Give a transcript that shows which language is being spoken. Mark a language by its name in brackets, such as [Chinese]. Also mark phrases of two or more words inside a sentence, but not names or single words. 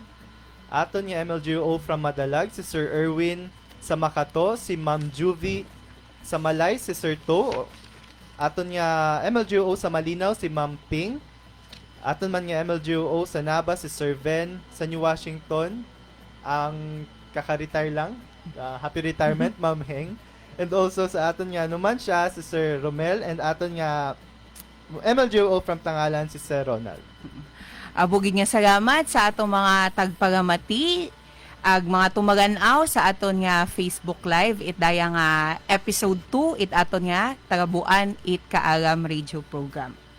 [Aklanon] Aton nga MLGO from Madalag, si Sir Erwin. Sa Makato, si Ma'am Juvie. Sa Malay, si Sir To. Aton nga MLGO sa Malinaw, si Ma'am Ping. Aton man nga MLGO sa Naba, si Sir Ven. Sa New Washington, ang kaka-retire lang. [English] Happy retirement, Ma'am Heng. And also [Aklanon] sa aton nga naman siya, si Sir Romel. And aton nga MLGO from Tangalan, si Sir Ronald. Abugid nga salamat sa atong mga tagpagamati ag mga tumaganaw sa aton nga Facebook Live it daya nga episode 2 it aton nga Tagabuan it Kaalam [English] radio program.